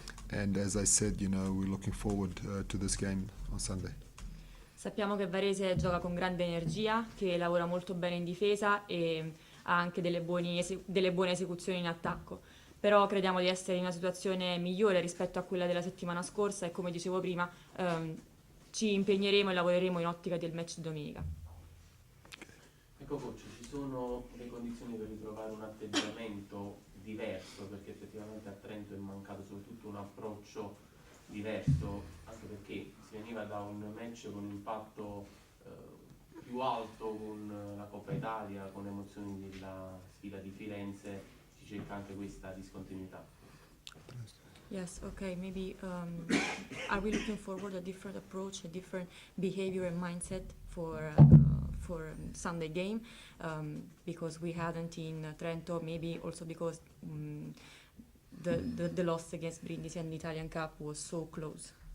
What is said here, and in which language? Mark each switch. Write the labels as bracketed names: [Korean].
[English] And as I said, we're looking forward to this game on Sunday. [Italian] Sappiamo che Varese gioca con grande energia, che lavora molto bene in difesa e ha anche delle buone esecuzioni in attacco. Però crediamo di essere in una situazione migliore rispetto a quella della settimana scorsa e, come dicevo prima, ci impegneremo e lavoreremo in ottica del match di domenica. Ecco coach, ci sono le condizioni per ritrovare un atteggiamento diverso, perché effettivamente a Trento è mancato soprattutto un approccio diverso, anche perché si veniva da un match con impatto più alto con la Coppa Italia, con le emozioni della sfida di Firenze. Cerca anche questa discontinuità. [English] Yes, okay, maybe are we looking forward a different approach, a different behavior and mindset for Sunday game? Because we hadn't in Trento, maybe also because the loss against Brindisi and the Italian Cup was so close.